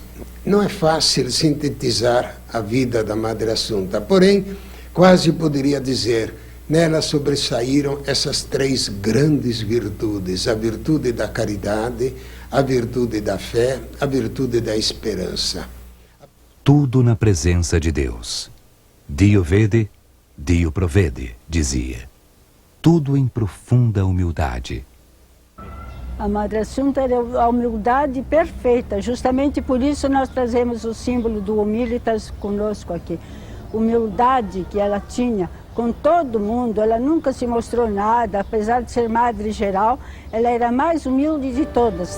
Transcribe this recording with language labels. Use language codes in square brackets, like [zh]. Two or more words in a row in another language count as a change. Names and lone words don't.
[pt] Não é fácil sintetizar a vida da Madre Assunta, porém, quase poderia dizer, nela sobressaíram essas três grandes virtudes: a virtude da caridade, a virtude da fé, a virtude da esperança. Tudo na presença de Deus. [it] Dio vede, Dio provede, [pt] dizia. Tudo em profunda humildade. A Madre Assunta era a humildade perfeita, justamente por isso nós trazemos o símbolo do Humilitas conosco aqui. Humildade que ela tinha com todo mundo, ela nunca se mostrou nada, apesar de ser Madre Geral, ela era a mais humilde de todas.